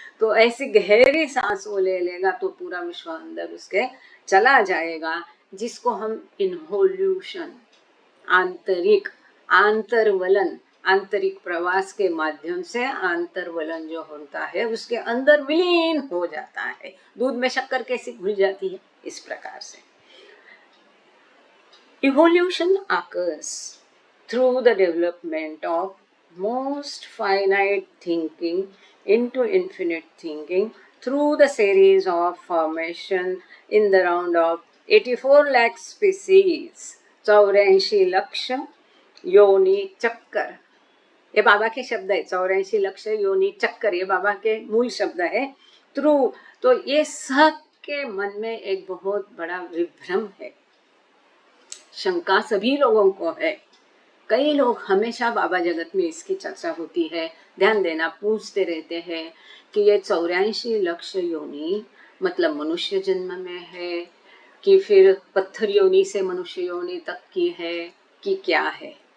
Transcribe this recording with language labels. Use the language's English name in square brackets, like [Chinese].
[Hindi] तो ऐसी गहरी सांस वो ले लेगा तो पूरा विश्व अंदर उसके चला जाएगा, जिसको हम इन्वोल्यूशन, आंतरिक आंतरवलन, आंतरिक प्रवास के माध्यम से आंतरवलन जो होता है उसके अंदर विलीन हो जाता है। दूध में शक्कर कैसी घुल जाती है, इस प्रकार से। [English] Evolution occurs through the development of most finite thinking into infinite thinking through the series of formation in the round of 84 lakh species, [Hindi] 84 लक्ष योनि चक्कर. ये बाबा के शब्द है. 84 लक्ष योनि चक्कर ये बाबा के मूल शब्द है. थ्रू तो ये सब के मन में एक बहुत बड़ा विभ्रम है, शंका सभी लोगों को है. कई लोग हमेशा बाबा जगत में इसकी चर्चा होती है, ध्यान देना, पूछते रहते हैं कि ये 84 लक्ष योनि मतलब मनुष्य जन्म में है कि फिर पत्थर योनि से मनुष्य योनि तक की है कि क्या है.